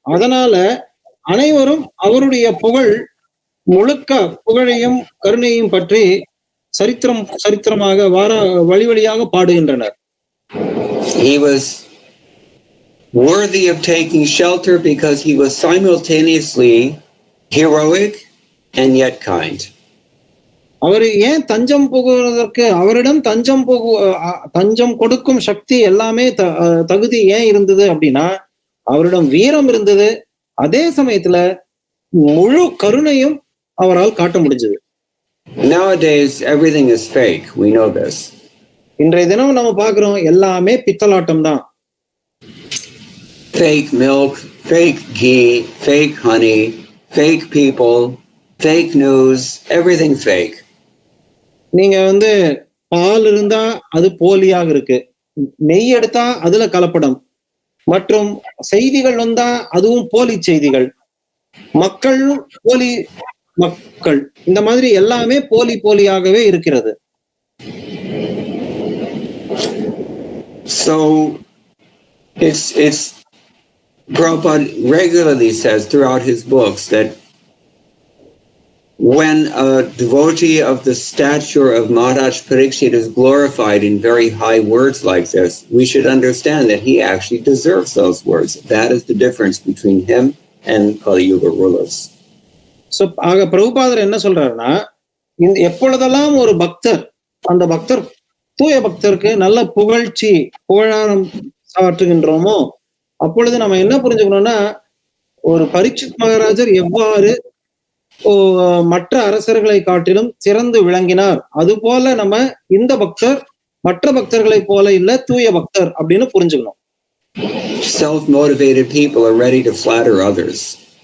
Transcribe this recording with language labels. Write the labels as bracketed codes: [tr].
[ta] அதனால அனைவரும் அவருடைய புகழ் முழுக்க புகழையும் கருணையும் பற்றி சரித்திரமாக வழி வழியாக பாடுகின்றனர். [en] He was worthy of taking shelter because he was simultaneously heroic and yet kind. [ta] அவர் ஏன் தஞ்சம் புகுவதற்கு அவரிடம் தஞ்சம் கொடுக்கும் சக்தி எல்லாமே தகுதி ஏன் இருந்தது அப்படின்னா, அவரிடம் வீரம் இருந்தது, அதே சமயத்துல முழு கருணையும் அவரால் காட்ட முடிஞ்சது. [en] Nowadays everything is fake, we know this. [ta] இன்றைய தினம் நம்ம பார்க்கிறோம், எல்லாமே பித்தலாட்டம் தான். [en] Fake milk, fake ghee, fake honey, fake people, fake news, everything fake. [ta] நீங்க பால் இருந்தா அது போலியாக இருக்கு, நெய் எடுத்தா அதுல கலப்படம், மற்றும் செய்திகள் அதுவும் போலி செய்திகள், மக்களும் போலி மக்கள், இந்த மாதிரி எல்லாமே போலியாகவே இருக்கிறது. [en] So it's Prabhupada regularly says throughout his books that when a devotee of the stature of Maharaj Parikshit is glorified in very high words like this, we should understand that he actually deserves those words. That is the difference between him and Kali Yuga rulers. [ta] So பிரபுபாதர் என்ன சொல்றாருன்னா, எப்பொழுதெல்லாம் ஒரு பக்தர், அந்த பக்தர் தூய பக்தருக்கு நல்ல புகழாரம் சாற்றுகின்றோமோ, அப்பொழுது நம்ம என்ன புரிஞ்சுக்கணும்னா, ஒரு பரீட்சித் மகாராஜர் எவ்வாறு மற்ற அரசர்களை காட்டிலும் சிறந்து விளங்கினார். அது போல நம்ம இந்த பக்தர் மற்ற பக்தர்களை போல இல்ல, தூய பக்தர் அப்படின்னு புரிஞ்சுக்கணும். [en] Self-motivated people are ready to flatter others.